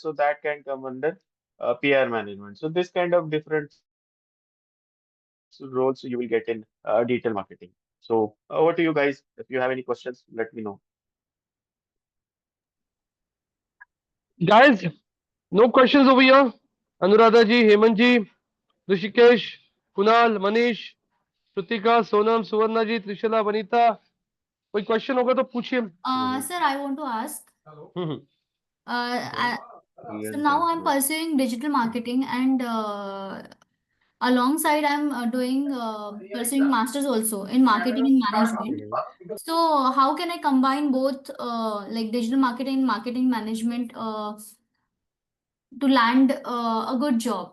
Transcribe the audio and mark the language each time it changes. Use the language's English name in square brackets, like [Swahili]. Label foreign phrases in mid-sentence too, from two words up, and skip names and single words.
[English] So that can come under PR management. So this kind of different roles you will get in digital marketing. So over to you guys. If you have any questions, let me know. Guys, no questions over here. Anuradha ji, Hemant ji, Rishikesh, Kunal, Manish, Shrutika, Sonam, Suvarna ji, Trishula, Vanita. [Hindi] कोई क्वेश्चन होगा तो पूछिए. [English] Sir, I want to ask. हम्म. So now I'm pursuing digital marketing and alongside I'm doing pursuing masters also in marketing and management. So how can I combine both like digital marketing and marketing management to land a good job?